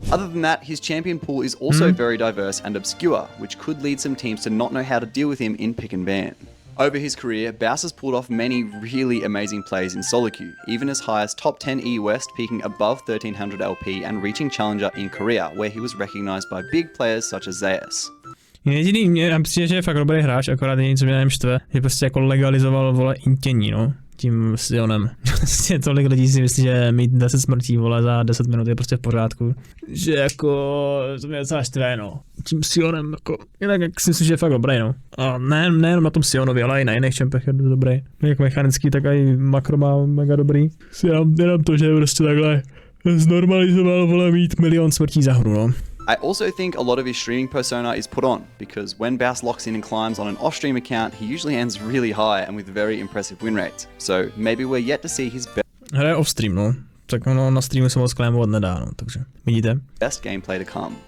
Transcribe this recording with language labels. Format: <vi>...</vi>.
<en>Other than that, his champion pool is also very diverse and obscure, which could lead some teams to not know how to deal with him in pick and ban. Over his career, Baus has pulled off many really amazing plays in solo queue, even as high as top 10 E West, peaking above 1300 LP and reaching Challenger in Korea, where he was recognized by big players such as Zase.</en> <cs>Jediný, mě přijde, že je fakt dobrý hráč, akorát něco mě nevím štve, že prostě jako legalizoval, vole, intění, no. Tím Sionem. Prostě tolik lidí si myslí, že mít 10 smrtí, vole, za 10 minut je prostě v pořádku. Že jako, to mě docela štve, no. Tím Sionem, jako, jinak jak si myslím, že je fakt dobrý, no. A nejenom na tom Sionovi, ale i na jiných čempech je dobrý. Jak mechanický, tak i makro má mega dobrý. Jenom to, že prostě takhle znormalizoval, vole, mít 1 milion smrtí za hru, no.</cs> <en>I also think a lot of his streaming persona is put on, because when Baus locks in and climbs on an off-stream account, he usually ends really high and with very impressive win rates. So maybe we're yet to see his</en> <cs>Hraje off-stream, no. Tak ono na streamu se moc klémovat nedá, no, takže vidíte.</cs> <en>best gameplay to come.</en>